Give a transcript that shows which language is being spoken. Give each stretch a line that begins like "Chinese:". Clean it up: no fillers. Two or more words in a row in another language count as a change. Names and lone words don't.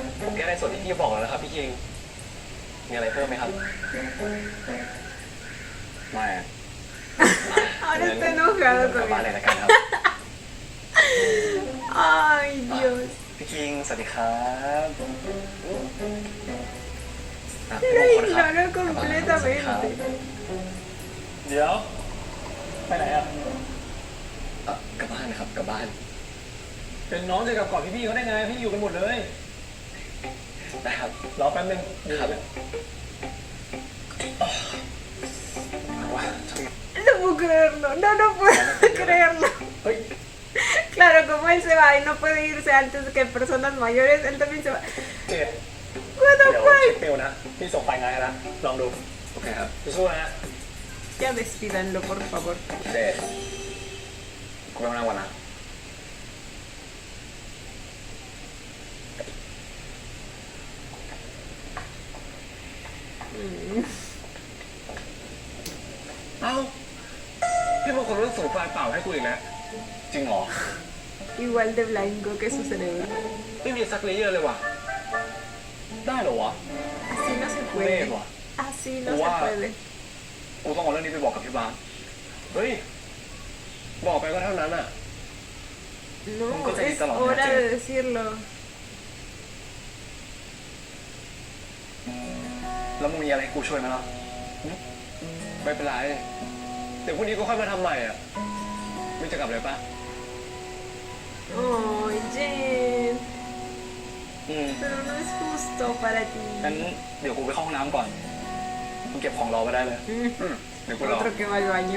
Thai: ผมแก้ในส่วนที่พี่บอกแล้วนะครับพี่คิง มีอะไรเพิ่มไหมครับ ไม่อะ
Spanish: Ahora está enojado
Thai: กลับบ้าน
Spanish: conmigo.
Thai: เลยละกันครับ
Spanish: Ay, Dios.
Thai: พี่คิง สวัสดีครับอ่ะ
Spanish: Pero
Thai: พี่มงคลครับ
Spanish: ignoro
Thai: กลับบ้านนะครับสวัสดีครับ
Spanish: completamente.
Thai: เดี๋ยว ไปไหนอ่ะ กลับบ้านนะครับกลับบ้าน เป็นน้องจะกลับก่อนพี่ๆเขาได้ไง พี่อยู่กันหมดเลย ได้ครับ รอแป๊บนึง ครับเอาวะ
Spanish: No puedo creerlo. No, no puedo creerlo.
Thai: เฮ้ย
Spanish: Claro, como él se va y no puede irse antes que personas mayores, él también se va.
Thai: เจ๊
English: What
Thai: เดี๋
English: the
Thai: ยว
English: fuck?
Thai: เช็คเมลนะ พี่ส่งไฟล์งานให้นะ ลองดู โอเคครับ สู้ๆนะ
Spanish: Ya despídanlo, por favor.
Thai: เจกูไปนั่งวันนะ เอ้า พี่บางคนต้องส่งไฟล์เปล่าให้กูอีกแล้ว จริงเหรอ
Spanish: Igual de blanco que su cerebro.
Thai: ไม่มีซักเลเยอร์เลยว่ะ ได้เหรอวะ
Spanish: Así no se
Thai: เมฆ
Spanish: puede.
Thai: ว่ะ
Spanish: Así no Wow. se puede.
Thai: กูต้องเอาเรื่องนี้ไปบอกกับพี่บาส เฮ้ย บอกไปก็เท่านั้นอ่ะ
Spanish: No, Nunca te es quita la hora leche. de decirlo.
Thai: แล้วมึงมีอะไรให้กูช่วยไหมล่ะ ไม่เป็นไร เดี๋ยวพรุ่งนี้ก็ค่อยมาทำใหม่อ่ะไม่จะกลับเลยปะ
Spanish: Ay, Jen.
Thai: อืม
Spanish: Pero no es justo para ti.
Thai: งั้นเดี๋ยวกูไปเข้าห้องน้ำก่อน มึงเก็บของรอไว้ได้เลย เดี๋ยวกูรอ
Spanish: Otro que va al baño.